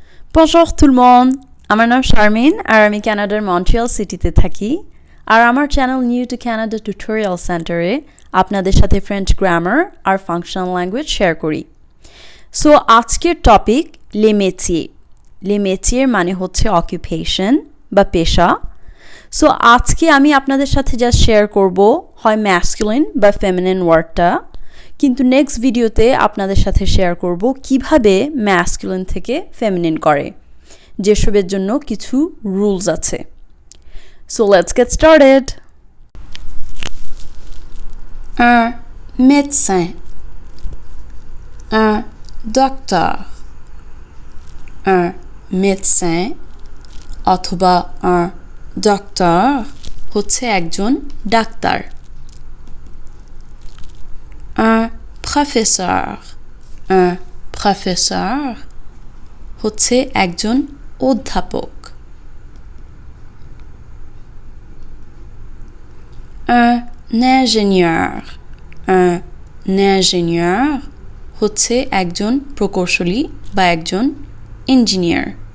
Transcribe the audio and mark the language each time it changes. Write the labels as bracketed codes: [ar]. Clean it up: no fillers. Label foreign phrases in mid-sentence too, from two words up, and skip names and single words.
[fr] Bonjour tout le monde. [bn] আমার নাম শারমিন আর আমি কানাডার মন্ট্রিয়াল সিটিতে থাকি আর আমার চ্যানেল নিউ টু কানাডা টিউটোরিয়াল সেন্টারে আপনাদের সাথে [en] French grammar [bn] আর [en] functional language [bn] শেয়ার করি। সো আজকের টপিক [fr] les métiers. les métiers [bn] মানে হচ্ছে অকুপেশন বা পেশা। সো আজকে আমি আপনাদের সাথে যা শেয়ার করব হয় ম্যাসকুলিন বা [en] feminine word, [bn] কিন্তু [en] next video [bn] আপনাদের সাথে শেয়ার করব কিভাবে ম্যাসকুলিন থেকে ফেমিনিন করে, যেসবের জন্য কিছু রুলস আছে। [en] so let's get started. [fr] Un médecin, un docteur, un médecin অথবা un docteur [bn] হচ্ছে একজন ডাক্তার। [fr] Un professeur [bn] হচ্ছে একজন অধ্যাপক। [fr] Un ingénieur [bn] হচ্ছে একজন প্রকৌশলী বা একজন ইঞ্জিনিয়ার।